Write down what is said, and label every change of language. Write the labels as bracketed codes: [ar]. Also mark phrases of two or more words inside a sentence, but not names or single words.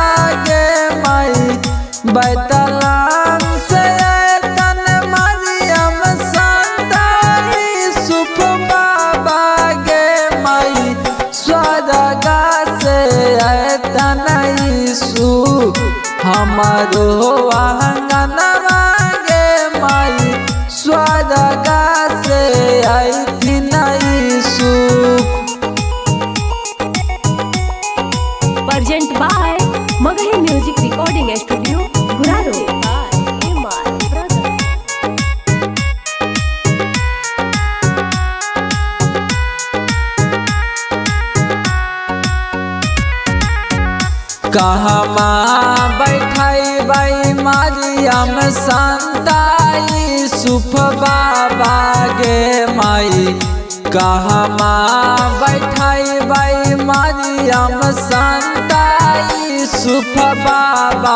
[mag] गे माई बेतलाम से आयतन मारियम संता यूसुफ बाबा गे माई स्वर्ग से आयतन यीशु हमारो आंगनवा गे माई स्वर्ग से आयतन यीशु। [en] Present by Magahi Music Recording Studio, Guraro. By Imar Brother. [mag] कहमा बैठाई बाई मारियम संता यूसुफ बाबा गे माई कहमा बैठाई बाई मारियम संता यूसुफ बाबा